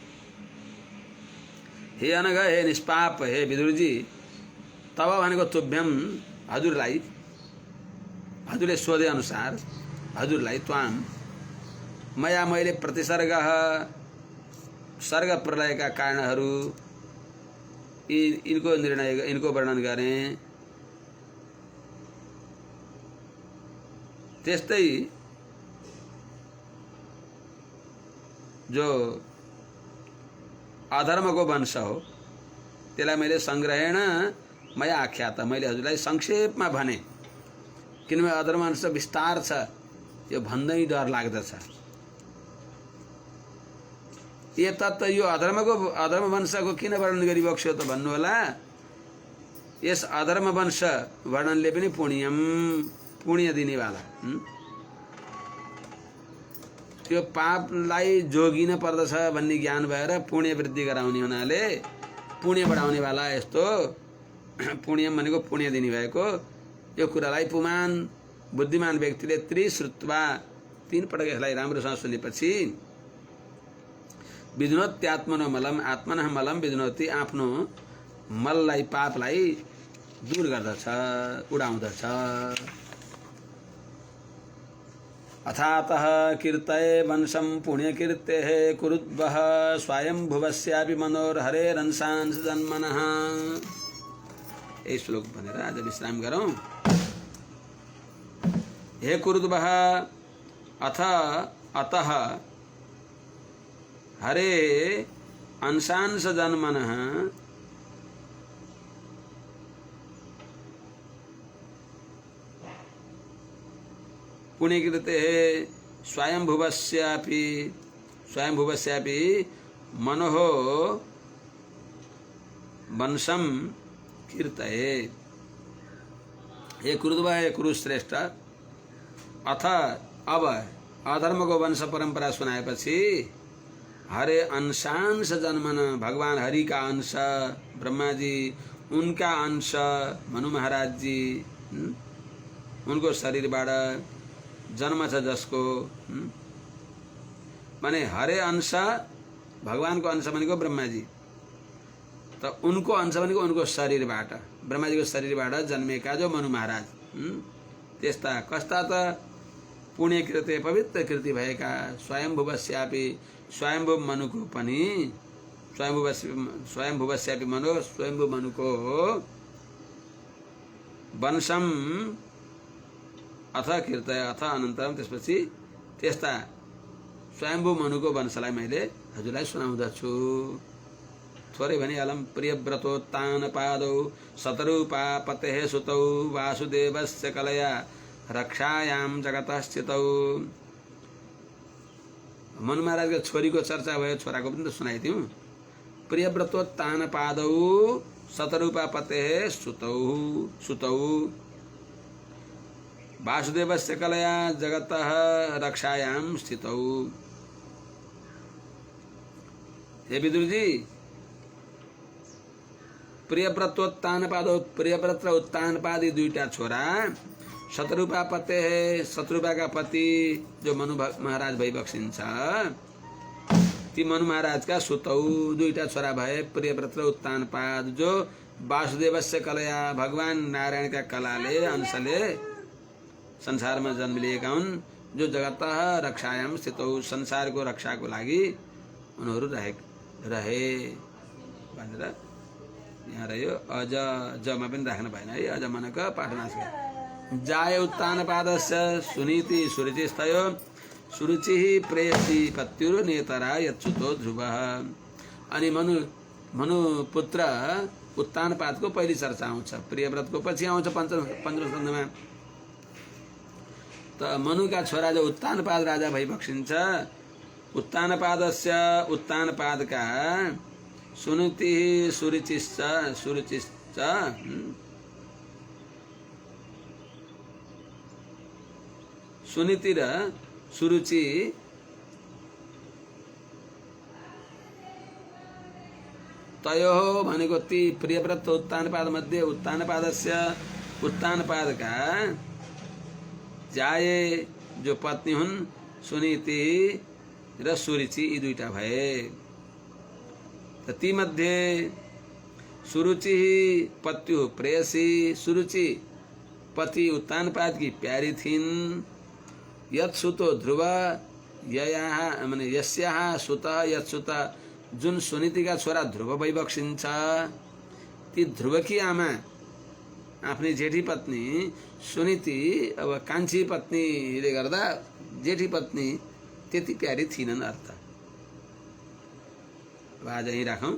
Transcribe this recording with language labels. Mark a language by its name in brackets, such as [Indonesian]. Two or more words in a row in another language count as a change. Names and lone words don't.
[Nepali] हे अनघ, हे निष्पाप, हे विदुरजी, तब भनेको तुभ्यम हजुरलाई, हजुरले सोधे अनुसार हजुरलाई [Sanskrit] त्वाम मया [Nepali] मैले प्रतिसर्ग सर्ग प्रलयका कारणहरू इनको निर्णय इनको वर्णन गरेँ। त्यस्तै जो अधर्मको वंश हो त्यसलाई मैले [Sanskrit] संग्रहेण मया आख्यात, [Nepali] मैले हजुरलाई संक्षेपमा भने, किनभने अधर्म वंश विस्तार छ, यो भन्दै डर लाग्दछ। एतत् यो अधर्म वंशको किन वर्णन गरिबक्स्यो त भन्नु होला। यस अधर्म वंश वर्णनले पनि पुण्य दिनेवाला, त्यो पापलाई जोगिन पर्दछ भन्ने ज्ञान भएर पुण्य वृद्धि गराउने हुनाले पुण्य बढाउने वाला यस्तो पुण्यम भनेको पुण्य दिने भएको यो कुरालाई पुमान बुद्धिमान व्यक्तिले त्रिश्रुत्वा 3 पटक यसलाई राम्रोसँग सुनेपछि [Sanskrit] विधुनोत्यात्मनो मलम आत्मनः मलम विधुनोति, [Nepali] आफ्नो मललाई पापलाई दूर गर्दछ, उडाउँदछ। [Sanskrit] अथातः कीर्तये वंशं पुण्यकीर्तेः कुरुद्वः स्वयंभुवस्यापि मनोर्हरेरंशांश जन्मनः। [Nepali] यही श्लोक भनेर आज विश्राम गरौँ। [Sanskrit] हे कुरुद्वः अतः हरे अंशांश जन्मनः पुण्यकीर्ते स्वयंभुवस्यापि मनोः वंशं कीर्तये। [Nepali] हे कुरुद्वः, हे कुरुश्रेष्ठ, अथ अब अधर्म को वंश परंपरा सुनाएपछि [Sanskrit] हरे अंशांश जन्मन, [Nepali] भगवान हरि का अंश ब्रह्मा जी, उनका अंश मनु महाराज जी, उनको शरीरबाट जन्म छ जसको, माने हरे अंश भगवान को अंश भनेको ब्रह्मा जी, तो उनको अंश भनेको उनको शरीरबाट, ब्रह्मा जी को शरीरबाट जन्मेका जो मनु महाराज, त्यस्ता कस्ता त पुण्यकृते पवित्र कृति भएका स्वयंभुवस्यापि, स्वयंभु मनुको पनि, [Sanskrit] स्वयंभुवस्यापि मनो, [Nepali] स्वयंभु मनुको [Sanskrit] वंशम अथ कीर्तय, अथ अनन्तरम [Nepali] त्यसपछि त्यस्ता स्वयंभु मनुको वंशलाई मैले हजुरलाई सुनाउँदछु। थोरै भनिहालौँ। [Sanskrit] प्रियव्रतोत्तान पादौ शतरूपा पतेः सुतौ वासुदेवस्य कलया रक्षायां जगतः स्थितौ। [Nepali] मनु महाराजको छोरीको चर्चा भयो, छोराको पनि त सुनाइदिउँ। [Sanskrit] प्रियव्रतोत्तान पादौ शतरूपा पतेः सुतौ वासुदेवस्य कलया जगतः रक्षायां स्थितौ। [Nepali] हे विदुर जी, [Sanskrit] प्रियव्रतोत्तान पादौ, [Nepali] प्रियव्रत र उत्तान पादी दुईटा छोरा, [Sanskrit] शतरूपा पते [Nepali] है, शतरूपा का पति जो मनु महाराज भइबक्सिन्छ, ती मनु महाराज का सुतौ दुईटा छोरा भए प्रियव्रत र उत्तान पाद, जो [Sanskrit] वासुदेवस्य कलया [Nepali] भगवान नारायण का कलाले अंशले संसार में जन्म लिएका हुन्, जो [Sanskrit] जगतः रक्षायाम स्थितौ, [Nepali] संसार को रक्षा को लागि उनीहरू रहे भनेर यहाँ रह्यो। अज जमा पनि राख्नु भएन है, अज मनका पाठनाश गर। [Sanskrit] जाय उत्तान पादस्य सुनीति सुरुचिस्तयो सुरुचिः प्रेयसी पत्युर नेतरा यच्युतो ध्रुवः। [Nepali] अनि मनु पुत्र उत्तान पादको पहिली चर्चा आउँछ, प्रियव्रतको पछि आउँछ 15 स्कन्धमा। त त मनुका छोरा जो उत्तानपाद राजा भइबक्सिन्छ, उत्तानपादस्य उत्तानपादका [Sanskrit] सुनीति सुरुचिश्च [Nepali] सुनीति र सुरुचि तयोः भनेको ती प्रियव्रत उत्तानपाद मध्ये उत्तानपादस्य उत्तानपादका जाए जो पत्नी हुन् सुनीति र सुरुचि यी दुईटा भए। त ती मध्ये [Sanskrit] सुरुचि पत्यु प्रेयसी, [Nepali] सुरुचि पति उत्तानपाद की प्यारी थिइन्। [Sanskrit] यत् सुतो ध्रुव ययाः [Nepali] माने [Sanskrit] यस्याः सुत यत् सुत [Nepali] जुन सुनीतिका छोरा ध्रुव भइबक्सिन्छ, ती ध्रुवकी आमा आफ्नै जेठी पत्नी सुनीति अब कान्छी पत्नीले गर्दा जेठी पत्नी त्यति प्यारी थिएनन् अर्थ। अब आज यहीँ राखौँ।